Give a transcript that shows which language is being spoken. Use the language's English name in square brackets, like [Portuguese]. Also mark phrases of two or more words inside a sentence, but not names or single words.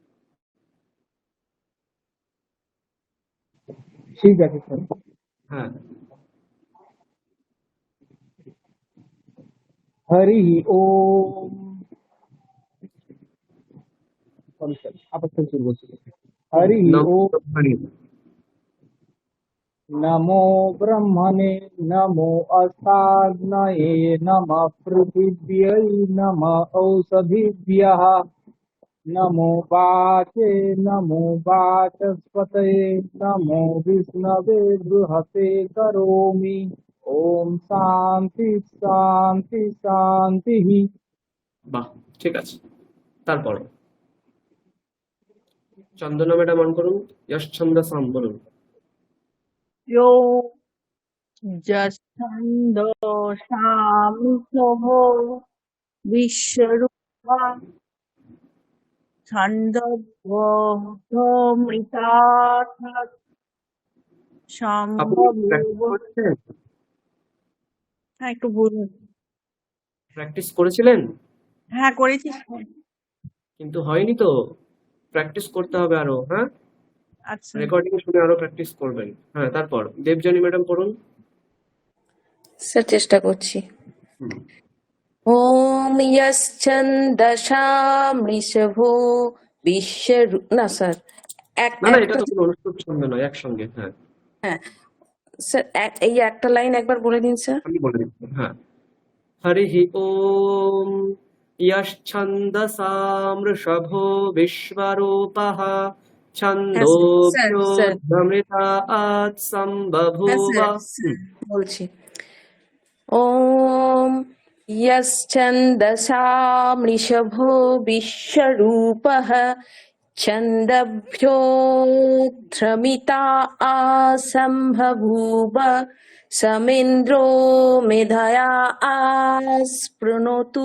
[Bangla] ঠিক আছে স্যার। হ্যাঁ, [Sanskrit] হরি ওম, [English] sorry sir, [Bangla] আবার থেকে শুরু করছি। হরি [Sanskrit] নমো ওম, ব্রহ্মণে। নমো ব্রহ্মণে, নমো অষ্টাগ্নয়ে, নমঃ পৃথিব্यै, নমঃ ঔষধিভ্যः, নমো বাচে, নমো বাচস্পতয়ে, নমো বিষ্ণবে বৃহতে করোমি। ওম শান্তি শান্তি শান্তি। [Bangla] বাহ, ঠিক আছে। তারপর চন্দনা ম্যাডাম অন করুন, [Sanskrit] যশ ছন্দসাম [Bangla] বলুন। [Sanskrit] यो जच्छन्दसामिषभो विश्वरूपा छन्दोभ्यमृतात् [Bangla] আপনি প্র্যাকটিস [Sanskrit] সম্ভবুব। [Bangla] করেছিলেন? হ্যাঁ একটু বলুন। প্র্যাকটিস করেছিলেন হ্যাঁ করেছি। কিন্তু হয়নি তো, প্র্যাকটিস করতে হবে আরো। হ্যাঁ, আচ্ছা রেকর্ডিং শুনে আরো প্র্যাকটিস করবেন। হ্যাঁ, তারপর দেবযানী ম্যাডাম পড়ুন। স্যার চেষ্টা করছি। হুম, [Sanskrit] ওম যশ্চন্দসামৃষভো বিশ্বরূ [Bangla] না স্যার না না, এটা একটা তো কোনো অনুষ্ঠুপ ছন্দ নয়, একসঙ্গে। হ্যাঁ, হ্যাঁ স্যার এই একটা লাইন একবার বলে দিন স্যার। আমি বলে দিচ্ছি। হ্যাঁ, [Sanskrit] হরিঃ ওম यश्छन्दसां वृषभो विश्वरूपः [Bangla] হ্যাঁ স্যার স্যার [Sanskrit] छन्दोभ्योऽमृतात् [Bangla] হ্যাঁ [Sanskrit] सम्बभूव। [Bangla] স্যার স্যার বলছি। [Sanskrit] ওম यश्चन्दसामृषभो विश्वरूपः छन्दभ्योऽध्रमिता आसम्बभूव समिन्द्रो मेधया आस्पृणोतु